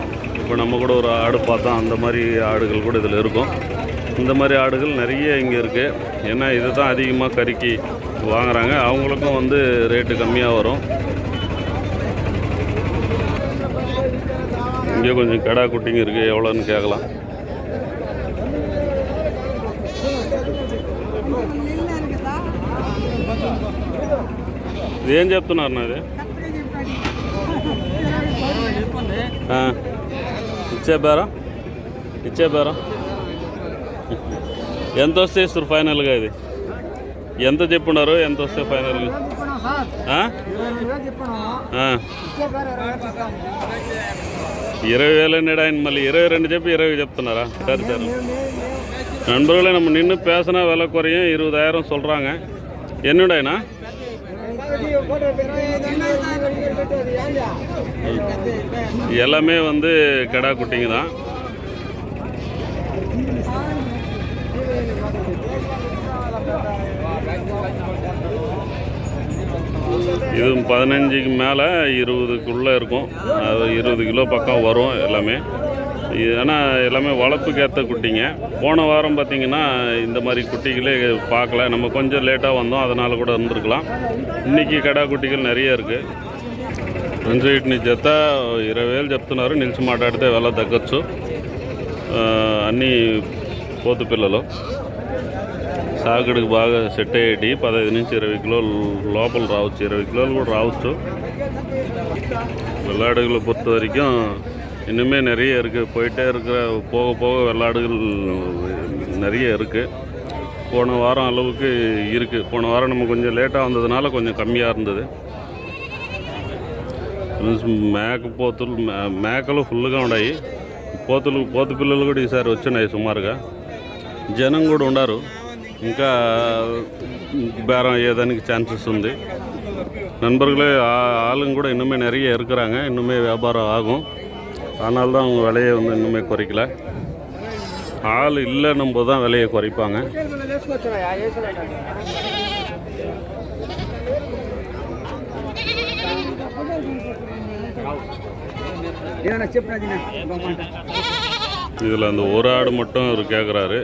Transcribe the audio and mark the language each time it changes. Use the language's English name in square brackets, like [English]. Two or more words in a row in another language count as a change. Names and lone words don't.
[Tamil] இப்போ நம்ம கூட ஒரு ஆடு பார்த்தோம், அந்த மாதிரி ஆடுகள் கூட இதில் இருக்கும். இந்த மாதிரி ஆடுகள் நிறைய இங்கே இருக்குது. ஏன்னா இதை தான் அதிகமாக கறிக்கு வாங்குகிறாங்க. அவங்களுக்கும் வந்து ரேட்டு கம்மியாக வரும். இங்கே கொஞ்சம் கடா குட்டிங்க இருக்குது. எவ்வளோன்னு கேட்கலாம். [Telugu] ఇది ఏం చెప్తున్నారు? నాది ఇచ్చే బేరం ఎంత వస్తే ఇస్తారు ఫైనల్గా? ఇది ఎంత చెప్పున్నారు? ఎంత వస్తే ఫైనల్గా? 20,000 అన్నాడు ఆయన. మళ్ళీ 22 చెప్పి 20 చెప్తున్నారా? [Tamil] சரி சரி நண்பர்களே, நம்ம நின்று பேசினா விலை குறையும். 20,000 சொல்கிறாங்க. என்னடாண்ணா? எல்லாமே வந்து கடா குட்டிங்க தான். இது 15க்கு மேலே 20க்குள்ளே இருக்கும். 20 கிலோ பக்கம் வரும் எல்லாமே. ஆனால் எல்லாமே வளர்ப்புக்கு ஏற்ற குட்டிங்க. போன வாரம் பார்த்திங்கன்னா இந்த மாதிரி குட்டிகளே பார்க்கல. நம்ம கொஞ்சம் லேட்டாக வந்தோம், அதனால் கூட இருந்திருக்கலாம். இன்றைக்கி கடா குட்டிகள் நிறைய இருக்குது. [Telugu] వీటిని జత 20,000 చెప్తున్నారు. నిలిచి మాట్లాడితే వెళ్ళ తగ్గచ్చు. అన్నీ పోతు పిల్లలు సాగుడికి బాగా సెట్ అయ్యేటి. 15 నుంచి 20 కిలోలు లోపల రావచ్చు. 20 కిలోలు కూడా రావచ్చు. [Tamil] வெள்ளாடுகளை பொறுத்த வரைக்கும் இன்னுமே நிறைய இருக்குது. போயிட்டே இருக்கிற போக போக வெள்ளாடுகள் நிறைய இருக்குது. போன வாரம் அளவுக்கு இருக்குது. போன வாரம் நம்ம கொஞ்சம் லேட்டாக வந்ததுனால கொஞ்சம் కమ్మిயாக இருந்தது. [Telugu] మేకలు ఫుల్గా ఉన్నాయి. పోతు పిల్లలు కూడా ఈసారి వచ్చినాయి సుమారుగా. జనం కూడా ఉన్నారు. ఇంకా బేరం అయ్యేదానికి ఛాన్సెస్ ఉంది. [Tamil] நண்பர்களே, ஆளுங்க கூட இன்னுமே நிறைய இருக்கிறாங்க. இன்னுமே வியாபாரம் ஆகும். அதனால தான் அவங்க விலையை வந்து இன்னுமே குறைக்கல. ஆள் இல்லைன்னும் போது தான் விலையை குறைப்பாங்க. இதில் அந்த ஒரு ஆடு மட்டும் அவர் கேட்குறாரு.